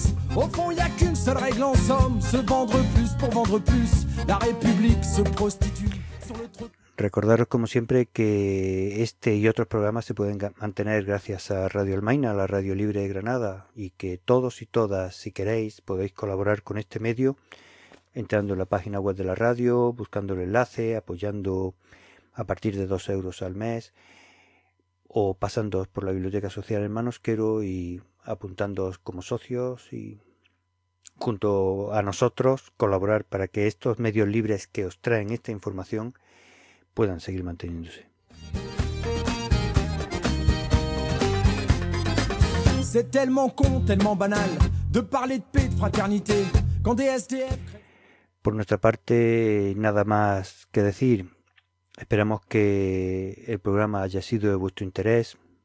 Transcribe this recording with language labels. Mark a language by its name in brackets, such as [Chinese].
[French] Au fond, y a qu'une seule règle en somme, se vendre plus pour vendre plus. La République se prostitue. [Spanish] Recordaros, como siempre, que este y otros programas se pueden mantener gracias a Radio Almaina, la Radio Libre de Granada, y que todos y todas, si queréis, podéis colaborar con este medio entrando en la página web de la radio, buscando el enlace, apoyando a partir de 2 euros al mes o pasándoos por la Biblioteca Social en Manosquero y apuntándoos como socios y junto a nosotros colaborar para que estos medios libres que os traen esta información puedan seguir manteniéndose. [French] C'est tellement con, tellement banal de parler de paix, de fraternité, quand des SDF... [Spanish] Por nuestra parte, nada más que decir. Esperamos que el programa haya sido de vuestro interés.